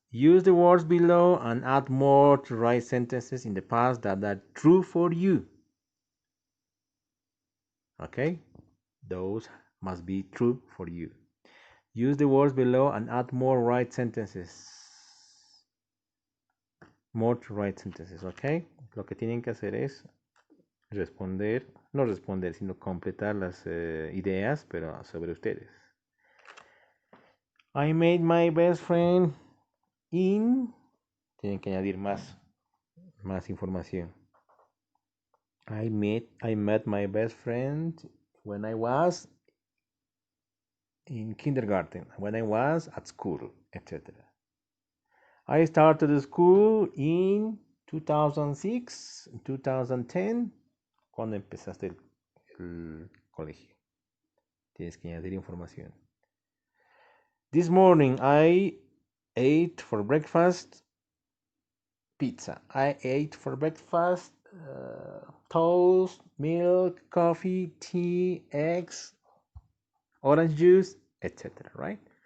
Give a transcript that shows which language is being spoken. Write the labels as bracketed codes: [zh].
[en] Use the words below and add more to write sentences in the past that are true for you. Okay? Those must be true for you. Use the words below and add more right sentences. More to write sentences, okay? [es] Lo que tienen que hacer es no responder, sino completar las ideas, pero sobre ustedes. [en] I made my best friend in... [es] Tienen que añadir más información. [en] I met my best friend when I was in kindergarten, when I was at school, etc. I started school in 2006, 2010. [es] ¿Cuándo empezaste el colegio? Tienes que añadir información. [en] This morning I ate for breakfast pizza. I ate for breakfast toast, milk, coffee, tea, eggs, orange juice, etc. Right?